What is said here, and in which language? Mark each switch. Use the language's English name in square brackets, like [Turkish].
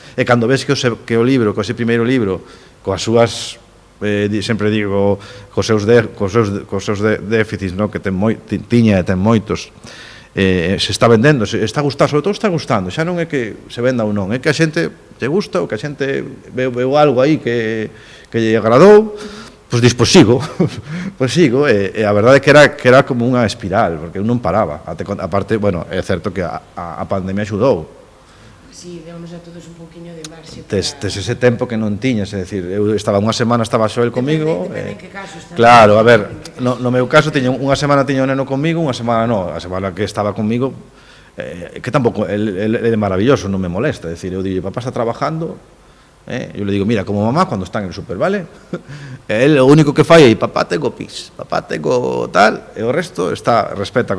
[Galician] E cando ves que o libro, ese primeiro libro, coas súas, sempre digo, cos seus déficits, non? Que tiña e ten moitos, se está vendendo, se está gustando, sobre todo está gustando, xa non é que se venda ou non, é que a xente lle gusta, ou que a xente veu algo aí que lle agradou, pois pois sigo, e a verdade é que era como unha espiral, porque eu non paraba, aparte, bueno, é certo que a pandemia axudou. Sí, deunos a todos un poquinho de marxe. Tes ese tempo que non tiñas, é dicir, eu estaba unha semana, estaba Xoel comigo. Depende en que caso está. Claro, a ver, no meu caso, unha semana tiña o neno comigo, unha semana non, a semana que estaba comigo, que tampouco, ele é maravilloso, non me molesta, é dicir, eu digo, [Spanish] papá está trabajando, [Galician] eu [Spanish] le digo, mira, como mamá, cuando está en el super, [Galician] vale? [Spanish] Él lo único que [Galician] fai é, [Spanish] papá, tengo pis, papá, tengo tal, [Galician] e o resto respeta.